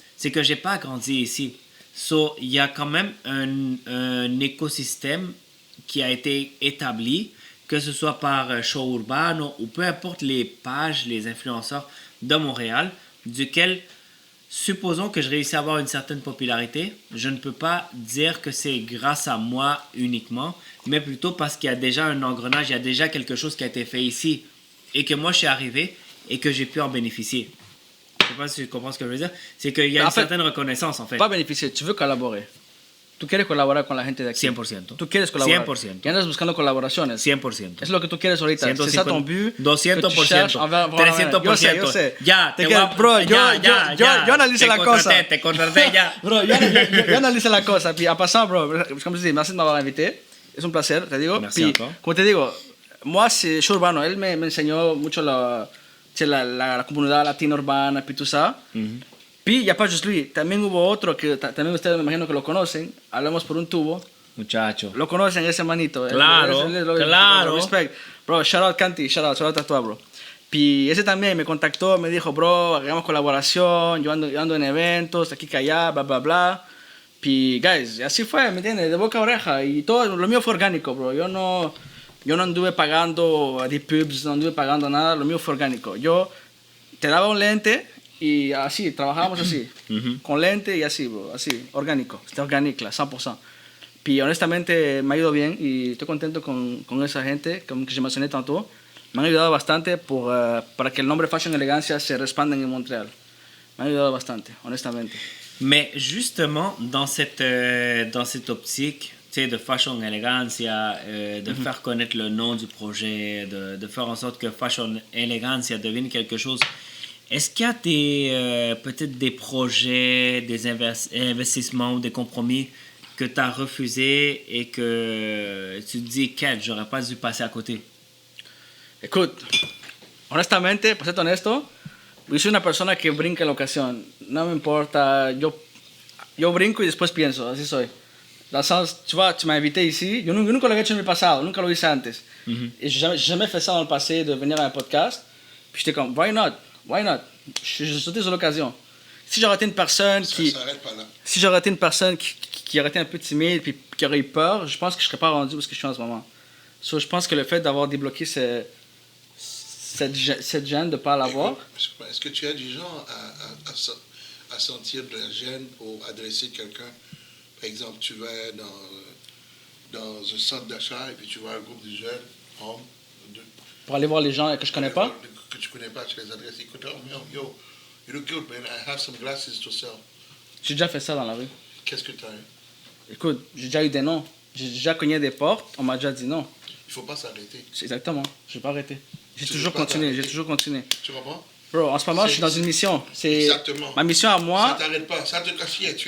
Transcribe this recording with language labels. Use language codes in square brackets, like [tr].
[fr] C'est que j'ai pas grandi ici. So, il y a quand même un écosystème qui a été établi, que ce soit par Show Urbano ou peu importe les pages, les influenceurs de Montréal, duquel, supposons que je réussis à avoir une certaine popularité, je ne peux pas dire que c'est grâce à moi uniquement, mais plutôt parce qu'il y a déjà un engrenage, il y a déjà quelque chose qui a été fait ici et que moi je suis arrivé et que j'ai pu en bénéficier. Je sais pas si tu comprends ce que je veux dire. C'est qu'il y a En une fait, certaine reconnaissance en fait. Pas beneficiar, tu veux colaborar. [es] Tú quieres colaborar con la gente de aquí. 100%. Tú quieres colaborar. 100%. Y andas buscando colaboraciones. 100%. Es lo que tú quieres ahorita. [fr] C'est ça ton but. [es] 200%. [fr] que tu cherches envers- [es] 300%. Yo sé. Ya, Te te queda- voy a- bro, ya, yo analizo la cosa. Te contraté ya. Bro, yo analizo la cosa. [fr] Puis en passant, bro, comme je dis, merci de m'avoir invité. [es] Es un placer, te digo. [fr] Merci Puis, encore. [es] como te digo, [fr] moi, c'est [es] Show Urbano. Él me enseñó mucho la comunidad latina urbana, [fr] puis tout ça. Puis, il n'y a pas juste lui. [es] También hubo otro que también ustedes me imagino que lo conocen. Hablamos por un tubo. Muchacho. Lo conocen, ese manito. Claro, claro. [en] Respect. Bro, shout out Canti, shout out [fr] a toi, [en] bro. [es] Puis ese también me contactó, me dijo, bro, hagamos colaboración, yo ando en eventos, aquí que allá, bla, bla, bla. Puis, guys, así fue, ¿me entiendes? De boca a oreja. Y todo, lo mío fue orgánico, bro. Yo no anduve pagando de pubs, no anduve pagando nada, lo mío fue orgánico. Yo te daba un lente y así, trabajábamos así, con lente y así, bro, así, orgánico. [fr] C'était [es] orgánico, 100%. Puis honestamente me ha ido bien y estoy contento con esa gente, como que je mencioné tantôt. Me han ayudado bastante para que el nombre Fashion Elegancia se respande en Montréal. Me han ayudado bastante, honestamente. [fr] Mais justement, dans cette optique, tu sais, de Fashion Elegancia, de faire connaître le nom du projet, de faire en sorte que Fashion Elegancia devienne quelque chose, est-ce qu'il y a peut-être des projets, des investissements ou des compromis que tu as refusés et que tu te dis, quel, j'aurais pas dû passer à côté? Écoute, [es] honestamente, para ser honesto, yo soy una persona que brinca en la ocasión. No me importa, yo brinco y después pienso, así soy. [fr] Dans le sens, tu vois, tu m'as invité ici, [es] yo nunca lo he hecho en el pasado, nunca lo hice antes. [fr] Et j'ai jamais fait ça dans le passé, de venir à un podcast. Puis j'étais comme, [en] why not? Why not? [fr] J'ai sauté sur l'occasion. Si j'aurais été une personne Ça qui... s'arrête pas là. Si j'aurais été une personne qui aurait été un peu timide puis qui aurait eu peur, je pense que je serais pas rendu où je suis en ce moment. So, je pense que le fait d'avoir débloqué cette gêne de ne pas l'avoir, Est-ce que tu as du genre à sentir de la gêne pour adresser quelqu'un? Par exemple, tu vas dans un centre d'achat et puis tu vois un groupe de jeunes hommes, pour aller voir les gens que je connais pas, que tu connais pas, tu les adresses. Écoute, [en] yo, you look good, man. I have some glasses to sell. [fr] j'ai déjà fait ça dans la rue. Qu'est-ce que tu as eu? Écoute, j'ai déjà eu des noms. J'ai déjà cogné des portes, on m'a déjà dit non. Il faut pas s'arrêter. C'est exactement, je n'ai pas arrêté. J'ai Tu toujours veux pas continué, t'arrêter. j'ai toujours continué. Tu comprends? Bro, en ce moment, je suis dans une mission. C'est Exactement. ma mission à Ça moi. t'arrête pas, ça te cache rien.